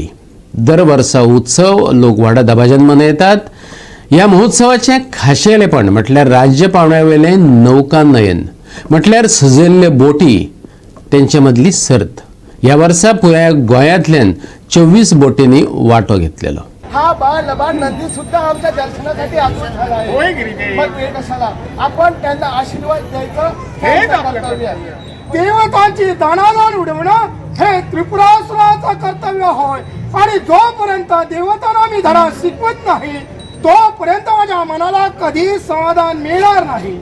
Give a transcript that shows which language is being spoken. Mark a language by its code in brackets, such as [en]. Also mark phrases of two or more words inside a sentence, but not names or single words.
[kok] दर वर्सा उत्सव लोक व्हडा दबाज्यान मनयतात. ह्या महोत्सवाचें खाशेलेपण म्हटल्यार राज्य पावंड्यावेलें नौका नयन म्हटल्यार सजयल्ले बोटी तेंचे मदली सर्त. ह्या वर्सा पुराय गोंयांतल्यान 24 बोटींनी वांटो घेतलेलो. [mr] हा बाळ नंदी सुद्धा आमच्या दर्शनासाठी आतुर झाला आहे. मग ते कशाला आपण त्यांना आशीर्वाद द्यायचं हे कर्तव्य आहे. देवतांची दाणादाण उडवणं हे त्रिपुरासुराचं कर्तव्य होय. आणि जोपर्यंत देवतांना मी धडा शिकवत नाही तोपर्यंत माझ्या मनाला कधी समाधान मिळणार नाही.